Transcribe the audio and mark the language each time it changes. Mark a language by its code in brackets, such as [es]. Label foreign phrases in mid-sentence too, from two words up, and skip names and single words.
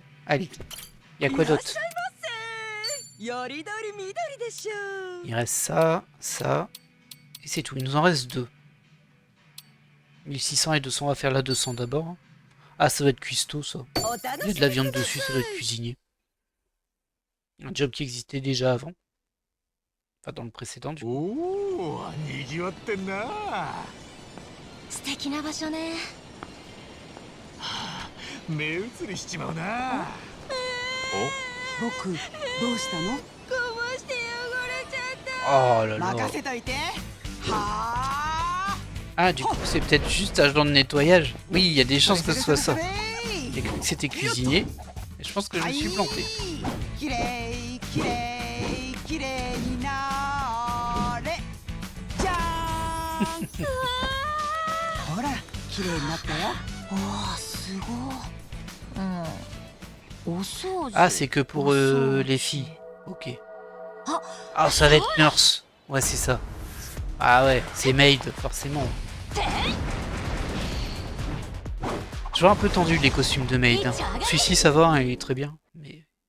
[fr] Allez, il y a quoi d'autre? Il reste ça, ça. Et c'est tout, il nous en reste 2. 1600 et 200, on va faire la 200 d'abord. Ah, ça doit être cuistot, ça. Il y a de la viande dessus, ça doit être cuisinier. Un job qui existait déjà avant. Enfin, dans le précédent, du coup. [ja] おお、にぎわってんな。素敵な場所ね。目移りしちまうな。僕どうしたの？ [fr] Oh là là. [ja] 任せといて。はあ。 [fr] Ah, du coup, c'est peut-être juste agent de nettoyage. Oui, il y a des chances que ce soit ça. J'ai cru que c'était cuisinier. Et je pense que je me suis planté. [ja] きれいきれいきれいになれ。じゃーん。ほら、きれいになったよ。おー、すごい。お掃除。 [fr] Ah, c'est que pour les filles. Ok. Ah, ça va être nurse. Ouais, c'est ça. Ah ouais, c'est maid, forcément. Je vois un peu tendu les costumes de maid. Hein. Celui-ci, ça va, hein, il est très bien. Mais...